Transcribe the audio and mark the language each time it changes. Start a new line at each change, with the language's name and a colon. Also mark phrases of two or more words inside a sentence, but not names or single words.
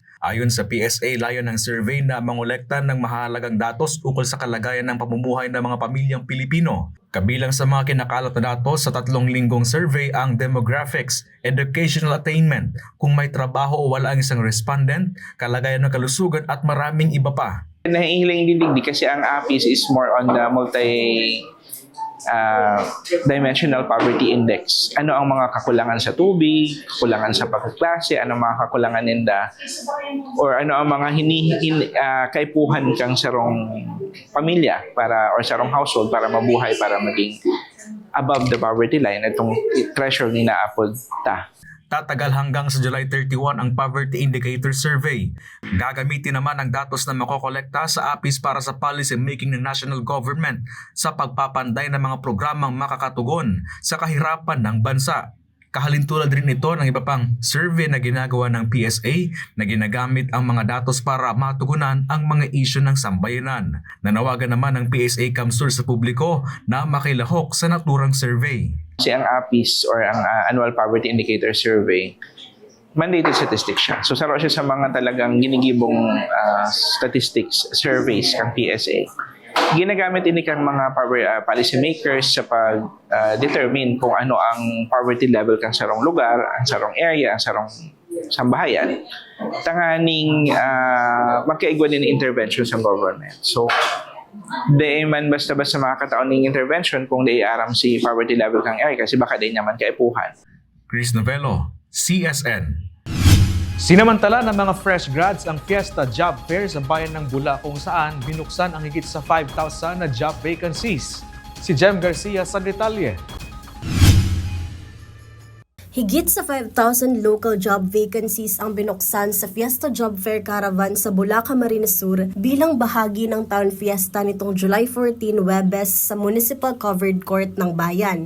Filipino: Ayon sa PSA, layon ng survey na mangolekta ng mahalagang datos ukol sa kalagayan ng pamumuhay ng mga pamilyang Pilipino. Kabilang sa mga kinakalat na datos sa 3 linggong survey ang demographics,
English: educational attainment,
Filipino: kung may trabaho o wala ang isang respondent, kalagayan ng kalusugan at maraming iba pa.
Bikol: Nahihiling din digdi kasi ang APIS
English: is more on the dimensional poverty index.
Bikol: Ano ang mga kakulangan sa tubig, kakulangan sa pagkaklase, ano ang mga kakulangan ninda, or ano ang mga kaipuhan kang sarong pamilya or sarong household para mabuhay, para maging
English: above the poverty line,
Bikol: itong threshold ni naapod ta.
Filipino: Tatagal hanggang sa July 31 ang Poverty Indicator Survey. Gagamitin naman ang datos na makokolekta sa APIS para sa
English: policy making
Filipino: ng
English: national government
Filipino: sa pagpapanday ng mga programang makakatugon sa kahirapan ng bansa. Kahalintulad rin ito ng iba pang survey na ginagawa ng PSA na ginagamit ang mga datos para matugunan ang mga isyu ng sambayanan. Nanawagan naman ng PSA Kamsur sa publiko na makilahok sa naturang survey.
Bikol: Kasi ang APIS or ang Annual Poverty Indicator Survey,
English: mandated statistics
Bikol: siya. So saro siya sa mga talagang ginigibong
English: statistics surveys
Bikol: ng PSA. Ginagamit ini kang mga
English: policy makers
Bikol: sa pag-determine kung ano ang
English: poverty level
Bikol: kang sarong lugar, ang sarong area, ang sarong sambahayan. Tanganing magkaigwa din intervention sa government. So, di man basta-basta makakataon ng intervention kung di aram si
English: poverty level
Bikol: kang area kasi baka di naman kaipuhan.
Filipino: Chris Novello, CSN. Sinamantala ng mga
English: fresh grads
Filipino: ang Fiesta Job Fair sa bayan ng Bula kung saan binuksan ang higit sa 5,000 na
English: job vacancies.
Filipino: Si Jem Garcia sa detalye. Higit sa 5,000
English: local job vacancies
Filipino: ang binuksan sa Fiesta Job Fair Caravan sa Bula, Camarines Sur bilang bahagi ng Town Fiesta nitong July 14, Webes sa Municipal Covered Court ng bayan.